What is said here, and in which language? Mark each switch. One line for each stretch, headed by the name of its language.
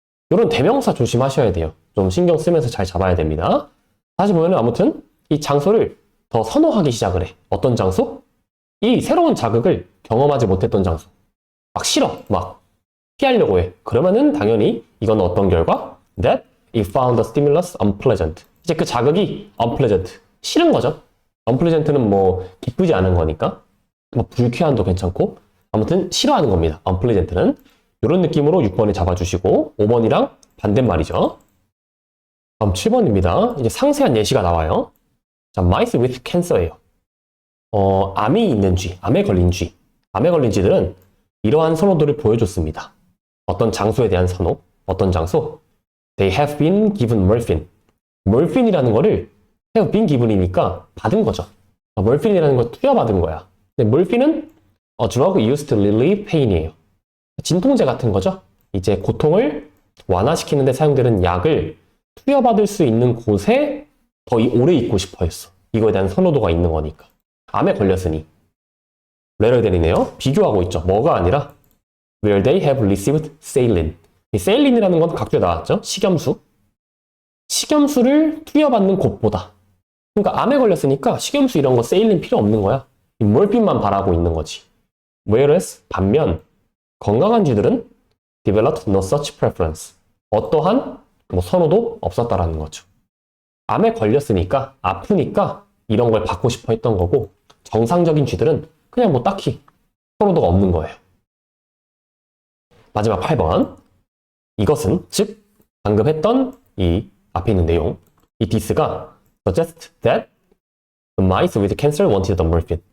Korean: 이런 대명사 조심하셔야 돼요. 좀 신경 쓰면서 잘 잡아야 됩니다. 다시 보면 아무튼 이 장소를 더 선호하기 시작을 해. 어떤 장소? 이 새로운 자극을 경험하지 못했던 장소. 막 싫어. 막 피하려고 해. 그러면은 당연히 이건 어떤 결과?
English: That it found the stimulus unpleasant.
Korean: 이제 그 자극이 unpleasant. 싫은 거죠. unpleasant는 뭐 기쁘지 않은 거니까. 뭐 불쾌한도 괜찮고. 아무튼 싫어하는 겁니다. unpleasant는. 이런 느낌으로 6번을 잡아주시고 5번이랑 반대말이죠. 다음 7번입니다. 이제 상세한 예시가 나와요. 자, mice with cancer예요. 암이 있는 쥐, 암에 걸린 쥐. 암에 걸린 쥐들은 이러한 선호도를 보여줬습니다. 어떤 장소에 대한 선호, 어떤 장소?
English: They have been given morphine.
Korean: morphine이라는 거를
English: have been given
Korean: 이니까 받은 거죠. morphine이라는 걸 투여받은 거야. 근데
English: morphine은 a drug used to relieve pain이에요.
Korean: 진통제 같은 거죠. 이제 고통을 완화시키는 데 사용되는 약을 투여받을 수 있는 곳에 더 오래 있고 싶어 했어. 이거에 대한 선호도가 있는 거니까. 암에 걸렸으니. 레럴델이네요. 비교하고 있죠. 뭐가 아니라
English: where they have received saline.
Korean: 이 sailine이라는 건 각주에 나왔죠. 식염수. 식염수를 투여받는 곳보다. 그러니까 암에 걸렸으니까 식염수 이런 거 saline 필요 없는 거야. 이 몰핀만 바라고 있는 거지.
English: whereas
Korean: 반면 건강한 쥐들은
English: developed no such preference.
Korean: 어떠한 뭐 선호도 없었다라는 거죠. 암에 걸렸으니까 아프니까 이런 걸 받고 싶어 했던 거고 정상적인 쥐들은 그냥 뭐 딱히 선호도가 없는 거예요. 마지막 8번. 이것은 즉 방금 했던 이 앞에 있는 내용 이
English: this가 suggest that the mice with cancer wanted the morphine.